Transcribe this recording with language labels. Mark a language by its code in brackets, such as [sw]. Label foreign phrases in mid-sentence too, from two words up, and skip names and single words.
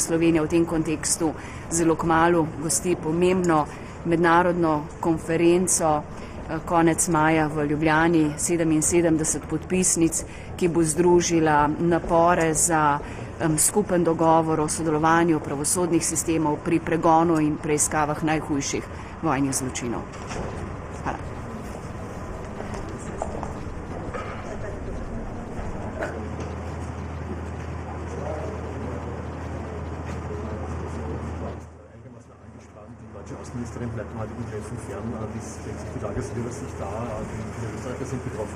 [sl] Slovenija v tem kontekstu zelo kmalu gosti pomembno mednarodno konferenco konec maja v Ljubljani 77 podpisnic, ki bo združila napore za skupen dogovor o sodelovanju pravosodnih sistemov pri pregonu in preiskavah najhujših vojnih zločinov. Hvala. [de] Außenministerin bleibt am heutigen Treffen fern. Wie stellt sich die Tagesübersicht dar? Wie viele Österreicher sind betroffen?